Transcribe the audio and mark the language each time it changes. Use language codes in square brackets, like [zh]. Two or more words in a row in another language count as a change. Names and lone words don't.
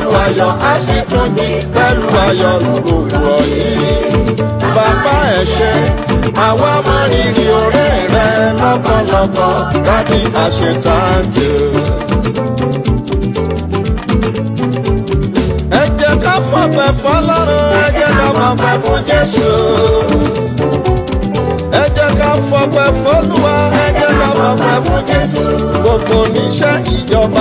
[yo] ayọ̀ á sì tún jí pẹ̀lú ayọ̀ lówùrọ̀ yìí. Bàbá ẹ ṣé, àwa mọ rírì oore rẹ lọ́pọ̀lọpọ̀. [en] Daddy, I say thank you. [yo] Ẹ jẹ́ ká fọpẹ́ fọ́lọ́run, ẹ jẹ́ ká fọpẹ́ fún Jésù. Ẹ jẹ́ ká fọpẹ́ f'Olúwa, ẹ jẹ́ ká fọpẹ́ fún Jésù. Gbogbo oníṣẹ́ ìjọba,